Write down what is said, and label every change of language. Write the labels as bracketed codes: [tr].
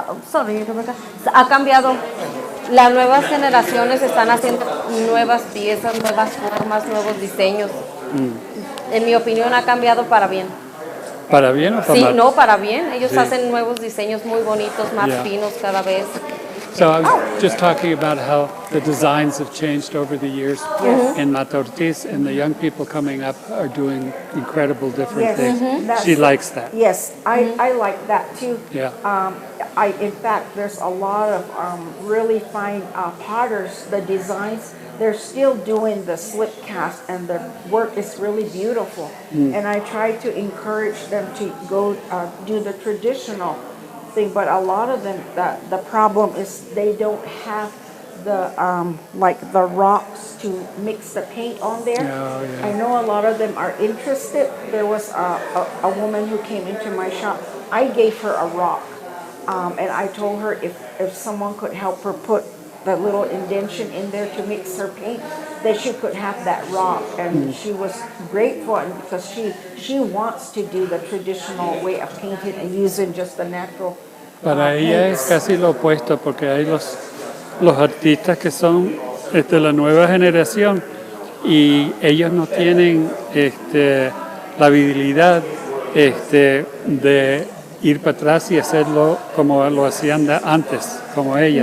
[en] Sorry, [es] Rebecca. Ha cambiado. Las nuevas generaciones están haciendo nuevas piezas, nuevas formas, nuevos diseños. En mi opinión ha cambiado para bien. ¿Para bien o para Sí, mal? no, para bien. Ellos Sí. hacen nuevos diseños muy bonitos, más [en] Yeah. [es] finos cada vez. [en] So I was just talking about how the designs have changed over the years in Mata Ortiz, and the young people coming up are doing incredible different Yes. things. That's- She likes that. Yes, I like that too. Yeah. In fact, there's a lot of really fine potters. The designs, they're still doing the slip cast, and the work is really beautiful. And I try to encourage them to go do the traditional thing, but a lot of them, the problem is they don't have the like the rocks to mix the paint on there. Oh, yeah. I know a lot of them are interested. There was a woman who came into my shop. I gave her a rock, and I told her if someone could help her put the little indentation in there to mix her paint, that she could have that rock. And she was grateful, and because she wants to do the traditional way of painting and using just the natural Para ella es paints. casi lo opuesto, porque hay los artistas que son de la nueva generación y ellos no tienen la habilidad de ir para atrás y hacerlo como lo hacían antes, como ella.